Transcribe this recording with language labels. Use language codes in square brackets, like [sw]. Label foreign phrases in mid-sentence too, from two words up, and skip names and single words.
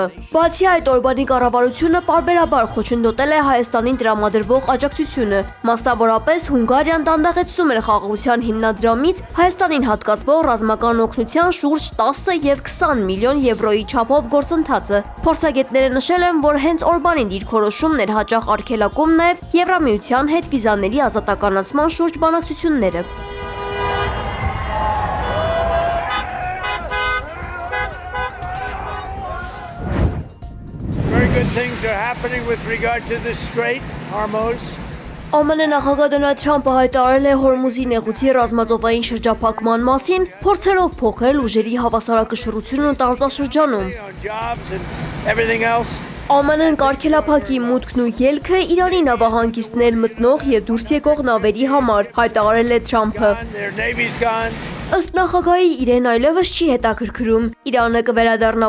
[hy] Բացի այդ, Օրբանի կառավարությունը պարբերաբար խոչընդոտել է Հայաստանին տրամադրվող աջակցությունը։ Մասնավորապես Հունգարիան դանդաղեցնում էր խաղաղության հիմնադրամից Հայաստանին հատկացվող ռազմական օգնության շուրջ 10 եւ 20 միլիոն եվրոյի չափով գործընթացը։ Փորձագետները նշել են, որ հենց Օրբանի դիրքորոշումն էր հաճախ արգելակում նաև Եվրամիության հետ վիզաների ազատականացման շուրջ բանակցությունները։ [en] Very good things are happening with regard to the Strait, Hormuz. [hy] ԱՄՆ նախագահ Դոնալդ Թրամփը հայտարարել է Հորմուզի նեղուցի ռազմածովային շրջափակման մասին, փորձելով փոխել ուժերի հավասարակշռությունն տարածաշրջանում։ ԱՄՆ-ն կարգելափակի մուտքն ու ելքը Իրանի նավահանգիստներ մտնող եւ դուրս եկող նավերի համար, հայտարարել է Թրամփը։ Ըստ նախագահի իրեն այլևս չի հետաքրքրում Իրանը կվերադառնա